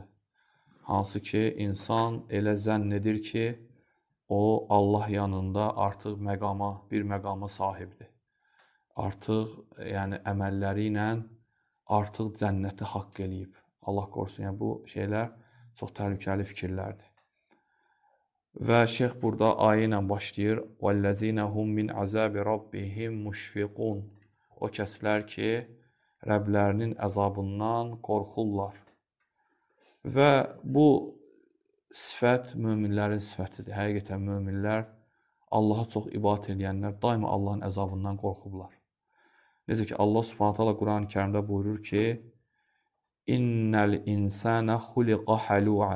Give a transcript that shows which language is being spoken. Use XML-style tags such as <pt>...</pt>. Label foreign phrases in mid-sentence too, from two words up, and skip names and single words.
<az>Hansı ki, insan elə zənn edir ki, o Allah yanında artıq bir məqama sahibdir. Artıq yəni əməlləri ilə artıq cənnəti haqq eləyib. Allah qorusun, yəni bu şeylər çox təhlükəli fikirlərdir. Və şeyx burada ayə ilə başlayır.</az> <ar>وَالَّذِينَ هُمْ مِنْ عَذَابِ رَبِّهِمْ مُشْفِقُونَ.</ar> <az>O kəslər ki, Rəblərinin əzabından qorxurlar. Və bu sifət möminlərin sifətidir. Həqiqətən möminlər, Allaha çox ibadət edənlər daima Allahın əzabından qorxublar. Necə ki, Allah Subhanahu taala Quran-ı Kərimdə buyurur ki,</az> <ar>إن الإنسان خلق هلوعا.</ar>